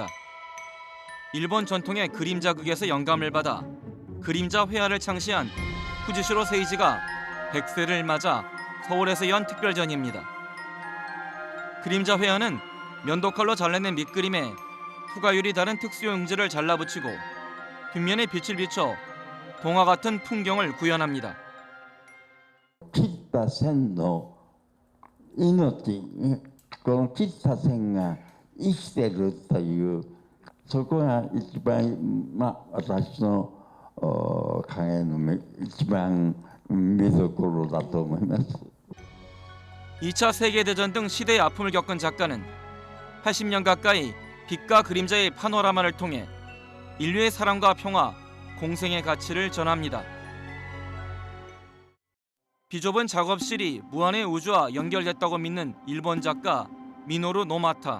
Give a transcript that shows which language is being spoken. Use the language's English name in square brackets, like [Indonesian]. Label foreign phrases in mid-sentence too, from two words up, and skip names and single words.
[Korean] 일본 전통의 그림자극에서 영감을 받아 그림자 회화를 창시한 후지시로 세이지가 100세를 맞아 서울에서 연 특별전입니다. 그림자 회화는 면도칼로 잘라낸 밑그림에 투과율이 다른 특수용지를 잘라붙이고 뒷면에 빛을 비춰 동화 같은 풍경을 구현합니다. [Japanese] 切った線の命、この切った線が生きてるという、そこが一番、私の影の一番見どころだと思います。 [Korean] 2차 세계대전 등 시대의 아픔을 겪은 작가는 80년 가까이 빛과 그림자의 파노라마를 통해 인류의 사랑과 평화, 공생의 가치를 전합니다. 비좁은 작업실이 무한의 우주와 연결됐다고 믿는 일본 작가 미노루 노마타.